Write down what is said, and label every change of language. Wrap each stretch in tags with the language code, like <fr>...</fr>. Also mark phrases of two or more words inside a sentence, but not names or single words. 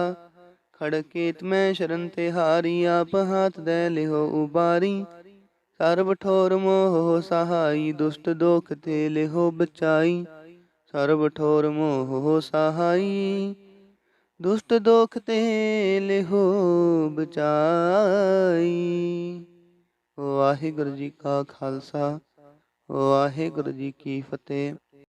<hi>खड़केत में शरण तिहारी, आप हाथ दे लिहो उबारी। सर्व ठोर मोह सहाई, दुष्ट दोख ते लिहो बचाई। सर्व ठोर मोह सहाई, दुष्ट दोख ते लिहो बचाई।</hi> <pa>ਵਾਹਿਗੁਰੂ ਜੀ ਕਾ ਖਾਲਸਾ, ਵਾਹਿਗੁਰੂ ਜੀ ਕੀ ਫਤਿਹ।</pa>